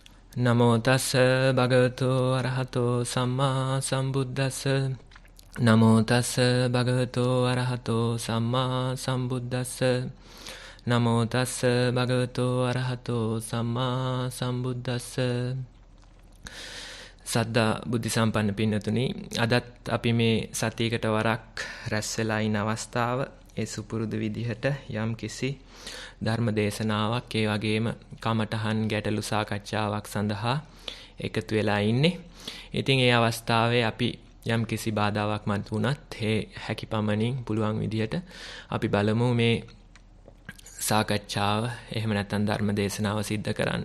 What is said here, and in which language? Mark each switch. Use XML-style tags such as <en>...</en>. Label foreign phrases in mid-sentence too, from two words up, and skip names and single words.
<pi>Namo tassa bhagavato arahato samma sambuddhassa. Namo tassa bhagavato arahato samma sambuddhassa. Namo tassa bhagavato arahato samma sambuddhassa.</pi> <si>සද්ධා බුද්ධ සම්පන්න පින්නතුනි, අදත් අපි මේ සතියකට වරක් රැස් වෙලා ඉන අවස්ථාව ඒ සුපුරුදු විදිහට යම් කිසි ධර්ම දේශනාවක් ඒ වගේම කමඨහන් ගැටලු සාකච්ඡාවක් සඳහා එකතු වෙලා ඉන්නේ. ඉතින් ඒ අවස්ථාවේ අපි යම් කිසි බාධාවක් මත වුණත් ඒ හැකියපමණින් පුළුවන් විදිහට අපි බලමු මේ සාකච්ඡාව එහෙම නැත්නම් ධර්ම දේශනාව සිද්ධ කරන්න.</si>